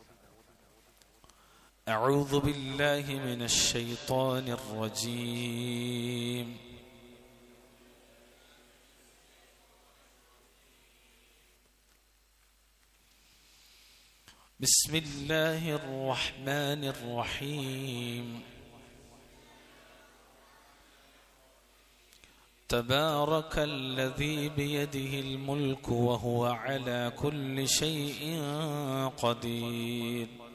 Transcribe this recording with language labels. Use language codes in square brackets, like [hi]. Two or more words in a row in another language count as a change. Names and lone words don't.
[ar] أعوذ بالله من الشيطان الرجيم. بسم الله الرحمن الرحيم. تبارك الذي بيده الملك وهو على كل شيء قدير.